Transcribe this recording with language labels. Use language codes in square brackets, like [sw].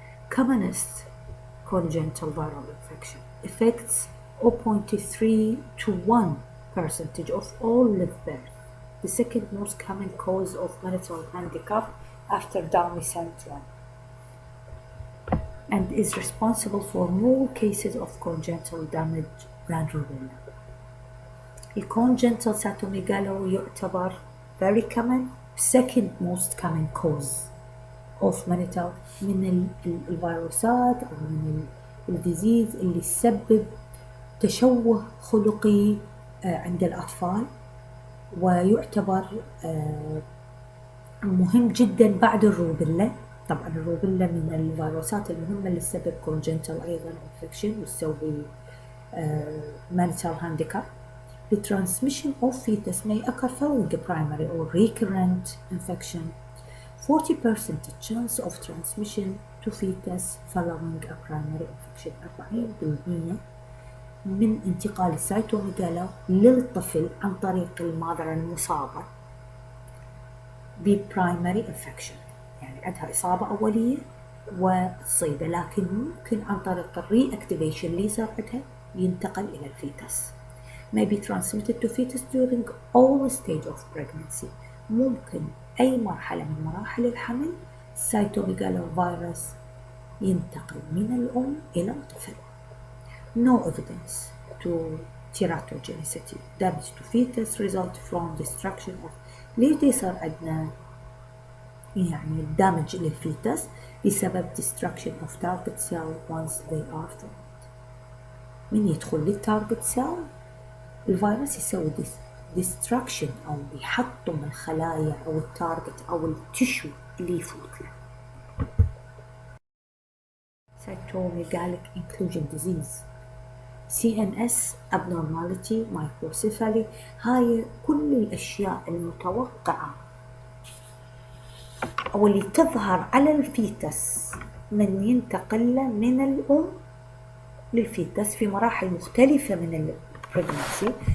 [en] Commonest congenital viral infection affects 0.3 to 1% of all live birth, the second most common cause of mental handicap after Down syndrome, and is responsible for more cases of congenital damage than rubella. [ar] Congenital cytomegalo يعتبر [en] very common, second most common cause of mental [ar] من الفيروسات أو من الديزيز اللي تسبب تشوه خلقي عند الأطفال، ويعتبر مهم جدا بعد الروبيلا. طبعا الروبيلا من الفيروسات المهمة اللي تسبب congenital أيضا infection وتسوي mental handicap. [en] The transmission of fetus may occur following a primary or recurrent infection. 40% chance of transmission to fetus following a primary infection. [ar] 40% من انتقال السيتوميجالا للطفل عن طريق المادر المصابة ببرايمري infection، يعني عندها إصابة أولية وتصيبه، لكن ممكن عن طريق الريأكتيفيشن اللي يصير عندها ينتقل إلى الفيتس. [en] May be transmitted to fetus during all stage of pregnancy. [ar] ممكن أي مرحلة من مراحل الحمل السيتوميجالوفيروس ينتقل من الأم إلى الطفل. [en] No evidence to teratogenicity. Damage to fetus result from destruction of. [ar] ليش يصير عندنا يعني [en] damage للفيتس؟ بسبب destruction of target cell once they are formed. [ar] من يدخل للتارجت cell الفيروس يسوي destruction أو يحطم الخلايا أو التارجت أو التشو اللي يفوت له. Cytomegalic inclusion disease, CNS abnormality, microcephaly، هاي كل الأشياء المتوقعة أو اللي تظهر على الفيتس من ينتقل من الأم للفيتس في مراحل مختلفة من البريجنسي.